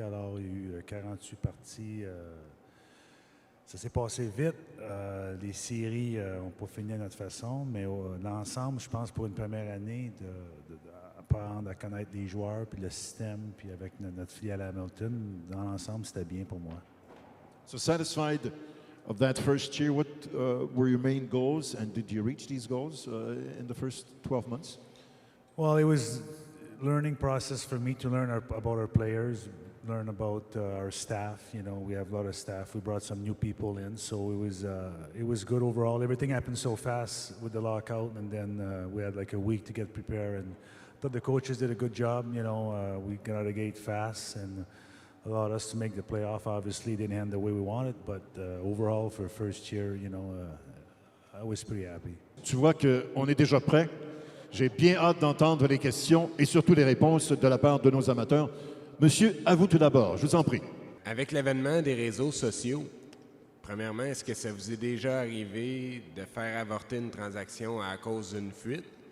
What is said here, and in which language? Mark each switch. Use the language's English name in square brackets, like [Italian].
[French] Alors, il y a eu 48 parties. Ça s'est passé vite. Les séries n'ont pas fini à notre façon, mais l'ensemble, je pense, pour une première année, d'apprendre à connaître les joueurs, puis le système, puis avec notre filiale Hamilton, dans l'ensemble, c'était bien pour moi. [English] So satisfied of that first year, what were your main goals, and did you reach these goals in the first 12 months? Well, it was a learning process for me to learn about our players, learn about our staff. You know, we have a lot of staff. We brought some new people in, so it was good overall. Everything happened so fast with the lockout, and then we had like a week to get prepared. And I thought the coaches did a good job. You know, we got out of the gate fast and allowed us to make the playoff. Obviously, didn't end the way we wanted, but overall for first year, you know, I was pretty happy. [French] Tu vois qu'on est déjà prêt. J'ai bien hâte d'entendre les questions et surtout les réponses de la part de nos amateurs. Monsieur, à vous tout d'abord, je vous en prie. Avec l'avènement des réseaux sociaux, premièrement, est-ce que ça vous est déjà arrivé de faire avorter une transaction à cause d'une fuite?